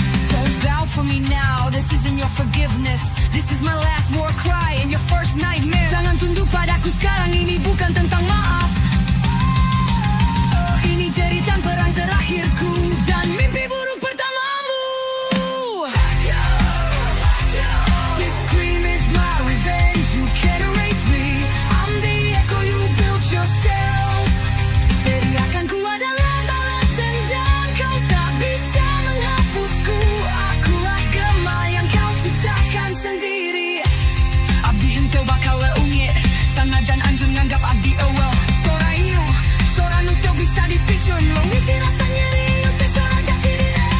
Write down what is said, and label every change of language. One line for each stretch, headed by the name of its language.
English: Don't bow for me now, this isn't your forgiveness. This is my last war cry and your first nightmare.
Indonesian: Jangan tunduk padaku sekarang, ini bukan tentang maaf. Ini jeritan perang terakhirku dan mimpi buruk pertamamu.
English: This scream is my revenge. You can't erase me. I'm the echo you built yourself.
Indonesian: Teriakanku adalah balas dendam. Kau tak bisa menghapusku. Akulah gema yang kau ciptakan sendiri.
Sundanese: Abdi henteu bakal leungit, sanajan anjing nganggap abdi eueuh. Sora ieu, sora nu teu bisa dipicun. Longiti rasa nyeri, ieu teh sora jati diri.